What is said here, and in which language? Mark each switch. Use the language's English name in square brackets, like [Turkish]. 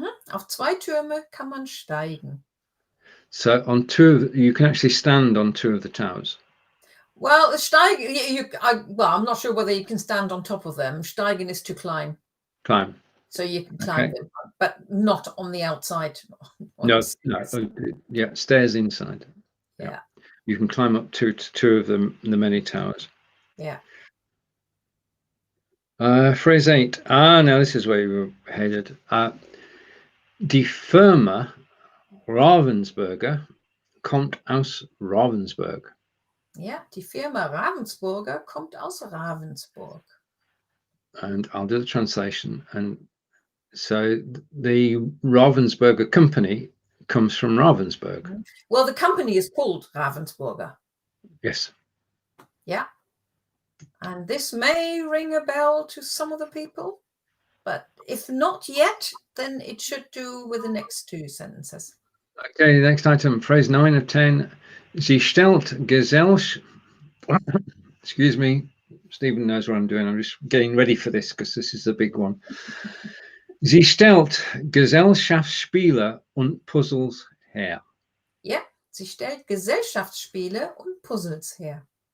[German] Auf zwei Türme kann man steigen. [English] So on you can actually stand on 2 of the towers. Well, steigen, I'm not sure whether you can stand on top of them. Steigen is to climb. Climb. So you can climb them, but not on the outside. No. Yeah, stairs inside. Yeah. You can climb up to 2 of them, the many towers. Yeah. Phrase 8. Now this is where you were headed. [German] Die Firma Ravensburger kommt aus Ravensburg. Yeah, die Firma Ravensburger kommt aus Ravensburg. [English] And I'll do the translation. And so the Ravensburger company comes from Ravensburg. Well, the company is called Ravensburger. Yes. Yeah. And this may ring a bell to some of the people. but if not yet, then it should do with the next two sentences. Okay, next item, phrase 9 of 10. [German] Sie stellt [English] excuse me, Stephen knows what I'm doing. I'm just getting ready for this because this is the big one. [German] Sie stellt Gesellschaftsspiele und Puzzles her. Ja, sie stellt Gesellschaftsspiele und Puzzles her.